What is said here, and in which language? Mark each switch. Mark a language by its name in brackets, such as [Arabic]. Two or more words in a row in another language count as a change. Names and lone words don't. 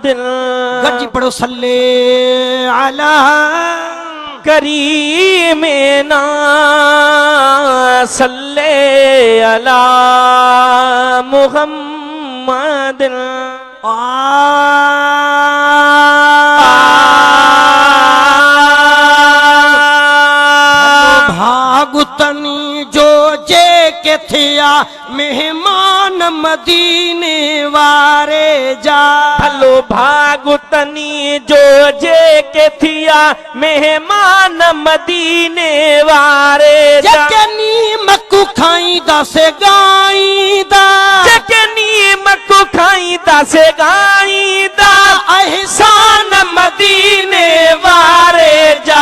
[Arabic] गड्जी पढ़ो صلي على كريمنا صلي على محمد. [Sindhi] भागुतनी जो जे के थिया मेहमान मदीने वारे जा। भलो भागुतनी जो जे के थिया मेहमान मदीने वारे जा। जकनी मक्कू खाईंदा से गाईंदा, जकनी मक्कू खाईंदा से गाईंदा, एहसान मदीने वारे जा।